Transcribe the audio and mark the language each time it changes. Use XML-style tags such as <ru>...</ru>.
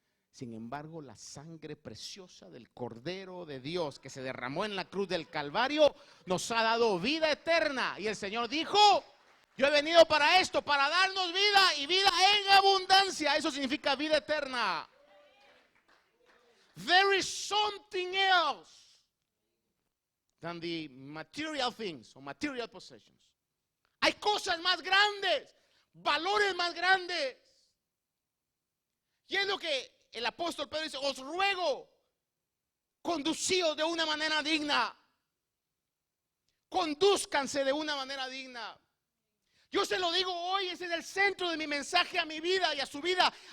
<es>Sin embargo, la sangre preciosa del Cordero de Dios que se derramó en la cruz del Calvario nos ha dado vida eterna. Y el Señor dijo, yo he venido para esto, para darnos vida y vida en abundancia. Eso significa vida eterna.</es> <en>There is something else than the material things or material possessions.</en> <es>Hay cosas más grandes, valores más grandes. Y es lo que el apóstol Pedro dice, os ruego, conducíos de una manera digna. Condúzcanse de una manera digna. Yo se lo digo hoy, ese es el centro de mi mensaje a mi vida y a su vida.</es>